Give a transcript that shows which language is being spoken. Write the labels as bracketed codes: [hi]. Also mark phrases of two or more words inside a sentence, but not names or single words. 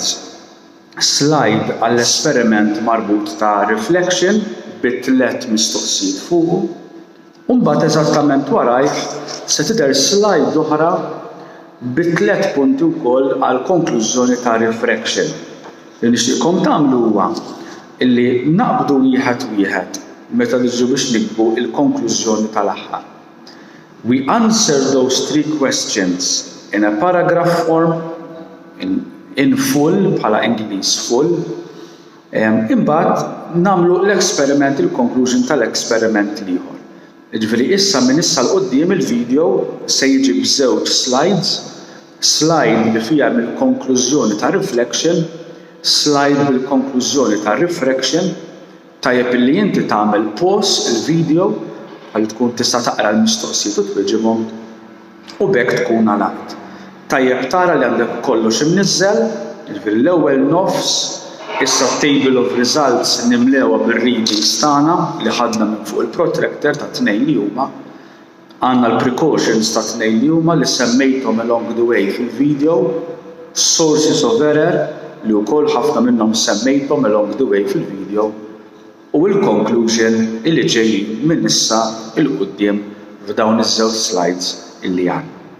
[mt] Slide għall-esperiment marbut ta' reflection bit-3 mistoqsijiet fuqu, u mbagħad eżattament warajh se tidher slide oħra bit-3 punti wkoll għall-konklużjoni ta' refraction. Li nixtieqkom tagħmlu huwa illi naqbdu wieħed meta niġu biex nikbu il-konklużjoni tal-aħħar. [en] We answer those 3 questions in a paragraph form, in full, [mt] bħala Ingliż full. Imbagħad nagħmlu l-esperiment, il-conclusion tal-esperiment ieħor. Jiġifieri issa minn issa l-qudiem il-video se jiġi b'żewġ slides, slide li fiha mill-konklużjoni ta' reflection, slide bil-konklużjoni ta' refraction. Tajjeb illi inti tagħmel pause il-video għal tkun tista' taqra l-mistoqsijiet u twieġibhom u bekk tkun għalaqt. Tajjeb tara li għandek kollox imniżżel, jiġifieri l-ewwel nofs, issa [en] table of results [mt] nimlewha bir-readings tagħna li ħadna minn fuq il-protractor ta' 2 li huma. Għandna l-precautions ta' 2 li huma li semmejthom [en] along the way [mt] fil-video, [en] sources of error [mt] li wkoll ħafna minnhom semmejthom [en] along the way [mt] fil-video u l-conclusion li ġejjin minn issa il-quddiem f'dawn iż-żewġ slides illi għandna.